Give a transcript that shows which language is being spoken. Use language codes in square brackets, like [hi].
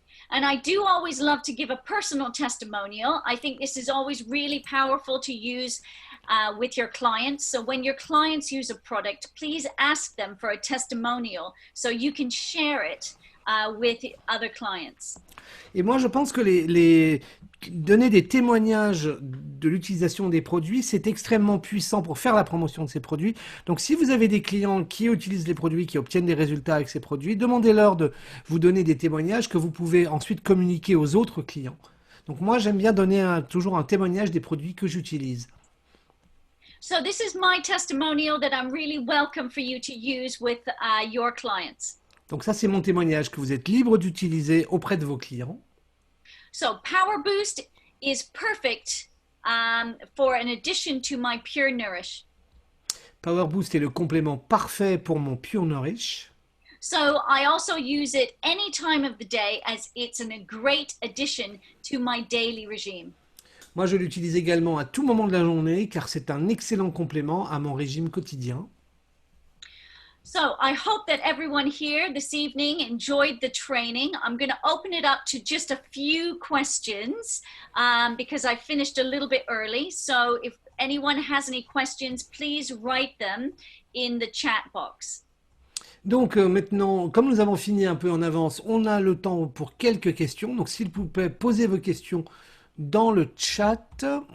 [en] And I do always love to give a personal testimonial. I think this is always really powerful to use with your clients. So when your clients use a product, please ask them for a testimonial so you can share it with other clients. [fr] Et moi, je pense que donner des témoignages de l'utilisation des produits, c'est extrêmement puissant pour faire la promotion de ces produits. Donc, si vous avez des clients qui utilisent les produits, qui obtiennent des résultats avec ces produits, demandez-leur de vous donner des témoignages que vous pouvez ensuite communiquer aux autres clients. Donc, moi, j'aime bien donner toujours un témoignage des produits que j'utilise. [en] So this is my testimonial that I'm really welcome for you to use with your clients. [fr] Donc, ça, c'est mon témoignage que vous êtes libre d'utiliser auprès de vos clients. [en] So Power Boost is perfect for an addition to my Pure Nourish. [fr] Power Boost est le complément parfait pour mon Pure Nourish. [en] So I also use it any time of the day as it's a great addition to my daily regime. [fr] Moi, je l'utilise également à tout moment de la journée car c'est un excellent complément à mon régime quotidien. [en] So I hope that everyone here this evening enjoyed the training. I'm going to open it up to just a few questions because I finished a little bit early. So if anyone has any questions, please write them in the chat box. [fr] Donc maintenant, comme nous avons fini un peu en avance, on a le temps pour quelques questions. Donc s'il vous plaît, posez vos questions dans le chat.